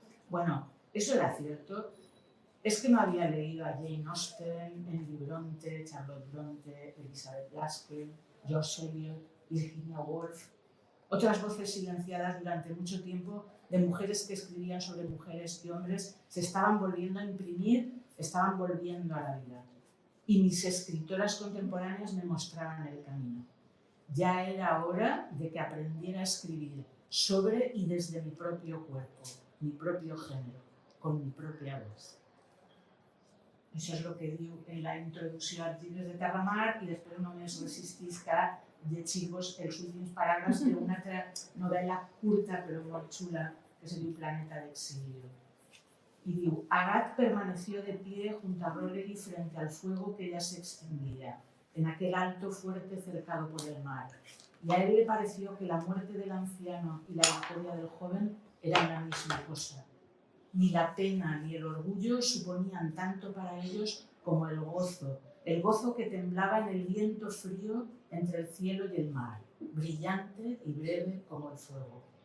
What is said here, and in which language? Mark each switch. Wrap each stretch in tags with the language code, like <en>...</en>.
<es>Bueno, eso era cierto. Es que no había leído a Jane Austen, Emily Bronte, Charlotte Bronte, Elizabeth Gaskell, George Eliot, Virginia Woolf, otras voces silenciadas durante mucho tiempo de mujeres que escribían sobre mujeres y hombres se estaban volviendo a imprimir, estaban volviendo a la vida. Y mis escritoras contemporáneas me mostraban el camino. Ya era hora de que aprendiera a escribir sobre y desde mi propio cuerpo, mi propio género, con mi propia voz.</es> <ca>Això és el que diu en la introducció als llibres de Terramar i després només resistís que llegir-vos els últims paràgrafs d'una altra novel·la curta però molt xula que se diu Planeta d'Exilio. Y diu:</ca> <es>Agathe permaneció de pie junto a Rollery frente al fuego que ya se extinguía, en aquel alto fuerte cercado por el mar. Y a él le pareció que la muerte del anciano y la victoria del joven eran la misma cosa. Ni la pena ni el orgullo suponían tanto para ellos como el gozo que temblaba en el viento frío entre el cielo y el mar, brillante y breve como el fuego.</es>